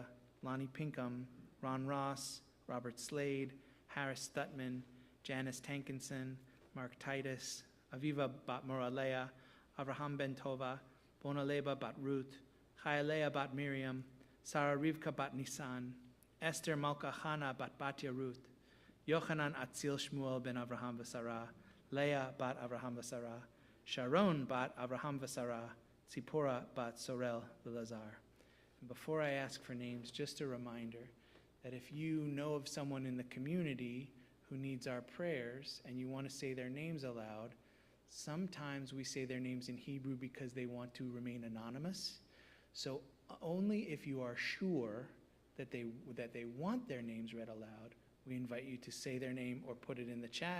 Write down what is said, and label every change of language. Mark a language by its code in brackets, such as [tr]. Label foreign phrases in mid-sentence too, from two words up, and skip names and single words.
[en] Lonnie Pinkham, Ron Ross, Robert Slade, Harris Stutman, Janice Tankinson, Mark Titus, Aviva Bat Moralea, Avraham Ben Tova, Bonaleba Bat Ruth, Chayalea Bat Miriam, Sarah Rivka Bat Nisan, Esther Malka Chana Bat Batya Ruth, Yochanan Atzil Shmuel Ben Avraham Vasara, Leah Bat Avraham Vasara, Sharon Bat Avraham Vasara, Tzipora Bat Sorel Vilazar. And before I ask for names, just a reminder that if you know of someone in the community who needs our prayers and you want to say their names aloud, sometimes we say their names in Hebrew because they want to remain anonymous. So only if you are sure that they want their names read aloud, we invite you to say their name or put it in the chat.